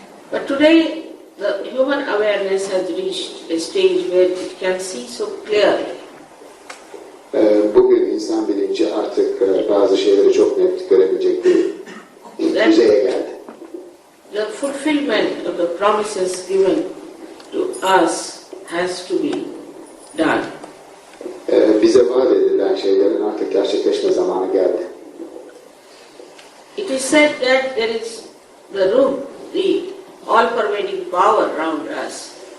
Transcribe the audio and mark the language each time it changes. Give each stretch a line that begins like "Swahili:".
English: But today, the human awareness has reached a stage where it can see so clearly.
Turkish: Bugün insan bilinci artık bazı şeyleri çok net görebilecek bir düzeye geldi.
English: The fulfillment of the promises given to us has to be done.
Turkish: Bize vaat edilen şeylerin artık gerçekleşme zamanı geldi.
English: It is said that there is the room, the all-pervading power around us.